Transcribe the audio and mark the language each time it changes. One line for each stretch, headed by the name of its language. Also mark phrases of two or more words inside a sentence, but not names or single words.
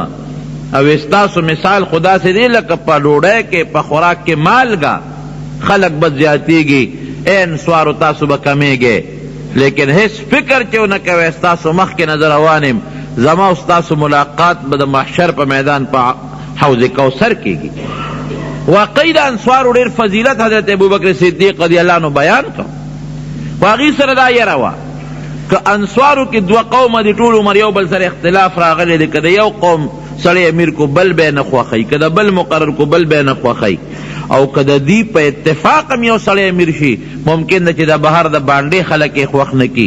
Pashto: او ستاسو مثال خدا سے دی لکه په ډوډۍ کې په خوراک کې مالګه، خلق به زیاتېږي، اے انصارو تاسو به کمیږئ. لیکن هیڅ فکر چې ونه کوئ ستاسو مخکې نه زه روان یم، زما او ستاسو ملاقات به د محشر په میدان په حوض کوثر کېږي. واقعي د انصارو ډېر فضیلت حضرت ابوبکر صدیق
Arabic: رضی اللہ عنہ
Pashto: بیان کړ. خو هغې سره دا یره وه که انصارو کې دوه قومه دي، ټول عمر یو بل سره اختلاف راغلی دی، که د یو قوم سړی امیر کو بل به نه خوښوي، که د بل مقرر کو بل به نه خوښوي، او که د دې په اتفاق هم یو سړی امیر شي ممکن ده چې د بهر د باندې خلک یې خوښ نه کي.